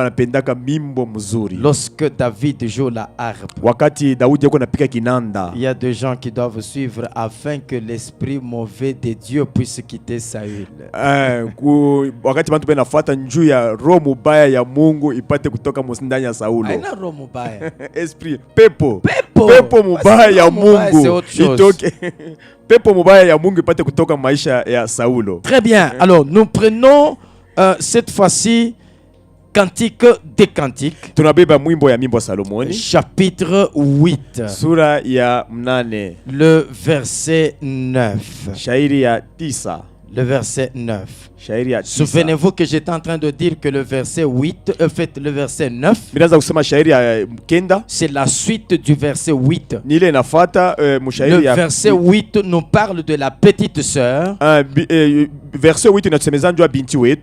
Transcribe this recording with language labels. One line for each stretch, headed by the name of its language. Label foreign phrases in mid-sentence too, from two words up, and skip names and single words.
French: Lorsque David joue la harpe, il y a des gens qui doivent suivre afin que l'esprit mauvais de Dieu puisse quitter Saül.
Swahili: Esprit pepo mubaya ya Mungu itoke. Pepo mubaya ya Mungu ipate kutoka maisha ya Saulo.
French: Très bien. Alors nous prenons cette fois-ci Cantique des Cantiques. Chapitre 8.
Swahili: Sura ya mnane.
French: Le verset 9.
Swahili: Shairi ya 9.
French: Le verset 9. Souvenez-vous que j'étais en train de dire que le verset 8, le verset 9, c'est la suite du verset 8. Le verset 8 nous parle de la petite sœur. Verset 8